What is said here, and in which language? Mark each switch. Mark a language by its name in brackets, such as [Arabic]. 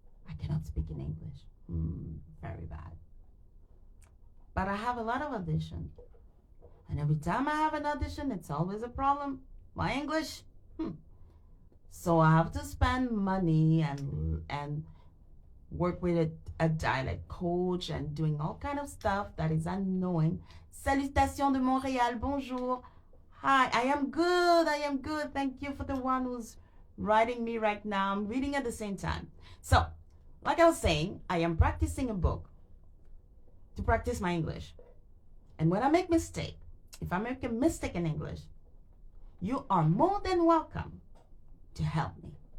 [English] I cannot speak in English. Very bad. But I have a lot of audition. And every time I have an audition, it's always a problem. My English. So I have to spend money and work with a dialect coach and doing all kind of stuff that is annoying. [French] Salutations de Montréal, bonjour. [English] Hi, I am good. Thank you for the one who's writing me right now. I'm reading at the same time. So, like I was saying, I am practicing a book to practice my English. And when I make mistake, if I make a mistake in English, you are more than welcome to help me.